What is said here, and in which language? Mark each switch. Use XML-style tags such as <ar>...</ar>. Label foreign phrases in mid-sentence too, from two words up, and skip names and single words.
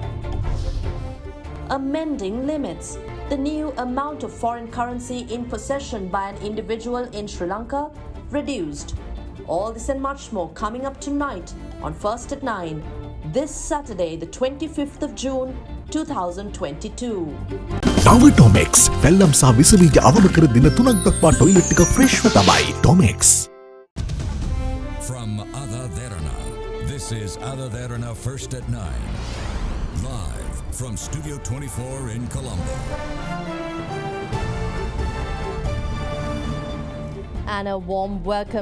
<en>Amending limits. The new amount of foreign currency in possession by an individual in Sri Lanka reduced. All this and much more coming up tonight on First at 9, this Saturday, the 25th of June, 2022.</en> <si>Tomex Fellam sa විසබීජ අවම කර දින 3ක් දක්වා ටොයිලට් එක ෆ්‍රෙෂ්ව තමයි Tomex.</si> <en>From AdaDerana, this is AdaDerana First at 9. Live from Studio 24 in Colombo. And a warm welcome.</en>